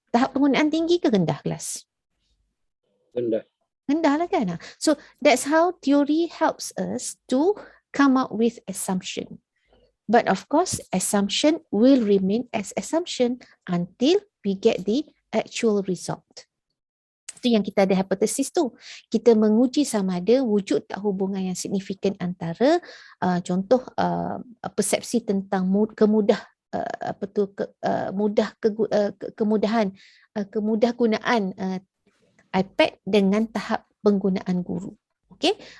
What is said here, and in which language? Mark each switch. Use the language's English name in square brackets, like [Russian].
[Malay] Tahap penggunaan tinggi ke rendah kelas? Rendah. Rendah lah kan? [English] So that's how theory helps us to come up with assumption. But of course, assumption will remain as assumption until we get the actual result. [Malay] Itu yang kita ada hipotesis tu. Kita menguji sama ada wujud tak hubungan yang signifikan antara contoh persepsi tentang kemudah gunaan iPad dengan tahap penggunaan guru. Okay?